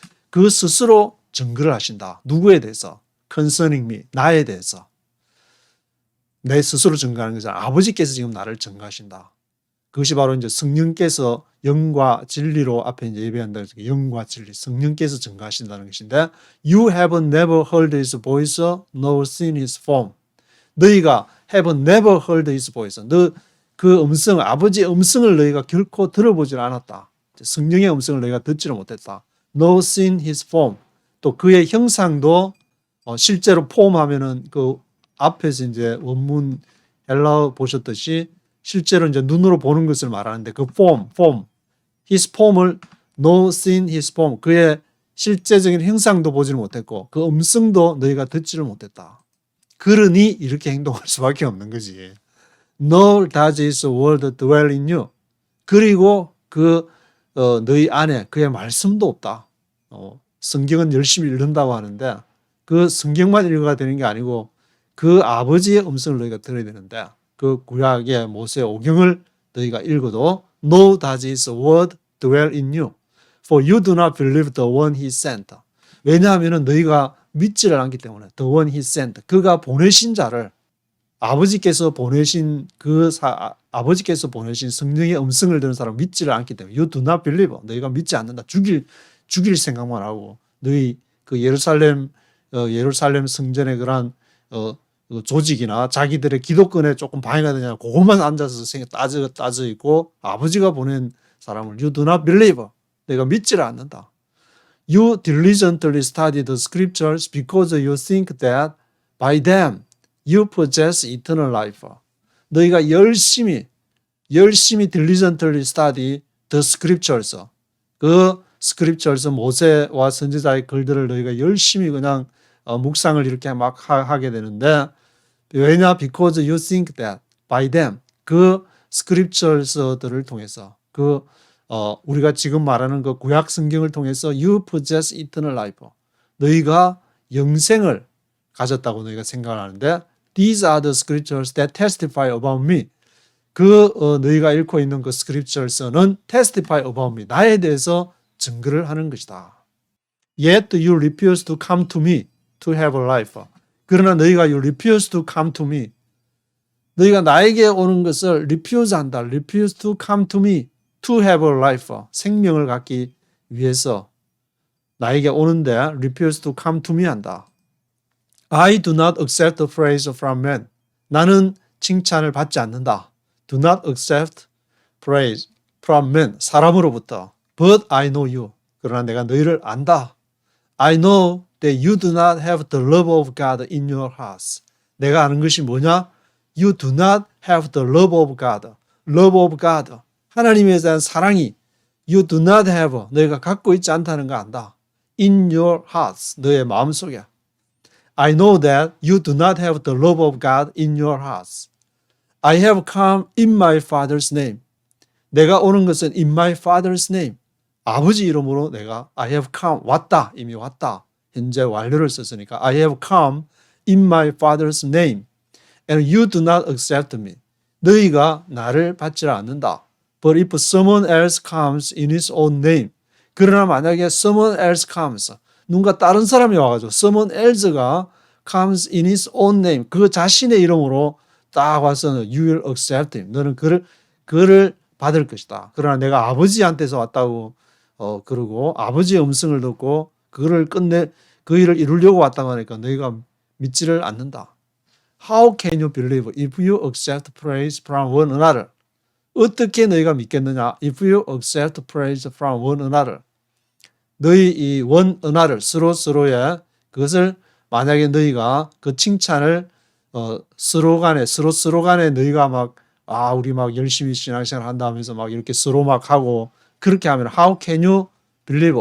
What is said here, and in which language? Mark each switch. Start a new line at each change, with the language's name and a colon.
Korean: 그 스스로 증거를 하신다. 누구에 대해서?
English: concerning me,
Korean: 나에 대해서. 내 스스로 증거하는 것은 아버지께서 지금 나를 증거하신다. 그것이 바로 이제 성령께서 영과 진리로 앞에 이제 예배한다. 영과 진리, 성령께서 증거하신다는 것인데,
English: You have never heard his voice, nor seen his form.
Korean: 너희가
English: have never heard his voice.
Korean: 너 그 음성, 아버지의 음성을 너희가 결코 들어보질 않았다. 성령의 음성을 너희가 듣지를 못했다.
English: No seen his form.
Korean: 또 그의 형상도 실제로 폼하면은 그 앞에서 이제 원문 헬라어 보셨듯이 실제로 이제 눈으로 보는 것을 말하는데 그 form, his form을
English: no seen his form.
Korean: 그의 실제적인 형상도 보지를 못했고 그 음성도 너희가 듣지를 못했다. 그러니 이렇게 행동할 수밖에 없는 거지.
English: Nor does his word dwell in you.
Korean: 그리고 너희 안에 그의 말씀도 없다. 성경은 열심히 읽는다고 하는데 그 성경만 읽어야 되는 게 아니고 그 아버지의 음성을 너희가 들어야 되는데 그 구약의 모세 오경을 너희가 읽어도
English: No does his word dwell in you. For you do not believe the one he sent.
Korean: 왜냐하면 너희가 믿지를 않기 때문에
English: the one he sent.
Korean: 그가 보내신 자를 아버지께서 보내신 아버지께서 보내신 성령의 음성을 듣는 사람 믿지를 않기 때문에
English: you do not believe.
Korean: 너희가 믿지 않는다. 죽일 생각만 하고 너희 그 예루살렘 성전의 그런 조직이나 자기들의 기독권에 조금 방해가 되냐 그것만 앉아서 따져 있고 아버지가 보낸 사람을
English: you do not believe.
Korean: 내가 믿지를 않는다.
English: You diligently study the scriptures because you think that by them you possess eternal life.
Korean: 너희가 열심히
English: diligently study the scriptures.
Korean: 그 scriptures 모세와 선지자의 글들을 너희가 열심히 그냥 묵상을 이렇게 막 하게 되는데 왜냐?
English: Because you think that by them
Korean: 그 scriptures들을 통해서 우리가 지금 말하는 그 구약 성경을 통해서
English: you possess eternal life.
Korean: 너희가 영생을 가졌다고 너희가 생각을 하는데
English: These are the scriptures that testify about me.
Korean: 너희가 읽고 있는 그 scriptures는
English: testify about me.
Korean: 나에 대해서 증거를 하는 것이다.
English: Yet you refuse to come to me to have a life.
Korean: 그러나 너희가
English: you refuse to come to me.
Korean: 너희가 나에게 오는 것을 refuse 한다.
English: refuse to come to me to have a life.
Korean: 생명을 갖기 위해서 나에게 오는데
English: refuse to come to me
Korean: 한다.
English: I do not accept the praise from men.
Korean: 나는 칭찬을 받지 않는다.
English: Do not accept praise from men.
Korean: 사람으로부터.
English: But I know you.
Korean: 그러나 내가 너희를 안다.
English: I know that you do not have the love of God in your hearts.
Korean: 내가 아는 것이 뭐냐?
English: You do not have the love of God. Love of God.
Korean: 하나님에 대한 사랑이
English: you do not have.
Korean: 너희가 갖고 있지 않다는 거 안다.
English: In your hearts.
Korean: 너의 마음속에.
English: I know that you do not have the love of God in your hearts. I have come in my Father's name.
Korean: 내가 오는 것은
English: in my Father's name.
Korean: 아버지 이름으로 내가
English: I have come.
Korean: 왔다. 이미 왔다. 현재 완료를 썼으니까
English: I have come in my Father's name. And you do not accept me.
Korean: 너희가 나를 받지 않는다.
English: But if someone else comes in his own name.
Korean: 그러나 만약에
English: someone else comes.
Korean: 누군가 다른 사람이 와가지고
English: someone else가 comes in his own name.
Korean: 그 자신의 이름으로 딱 와서
English: you will accept him.
Korean: 너는 그를 받을 것이다. 그러나 내가 아버지한테서 왔다고 그러고 아버지의 음성을 듣고 그를 그 일을 이루려고 왔다고 하니까 너희가 믿지를 않는다.
English: How can you believe if you accept praise from one another?
Korean: 어떻게 너희가 믿겠느냐?
English: If you accept praise from one another.
Korean: 너희 이 one another 서로의 그것을 만약에 너희가 그 칭찬을 서로 간에 너희가 막 우리 막 열심히 신앙생활 한다 하면서 막 이렇게 서로 막 하고 그렇게 하면
English: how can you believe?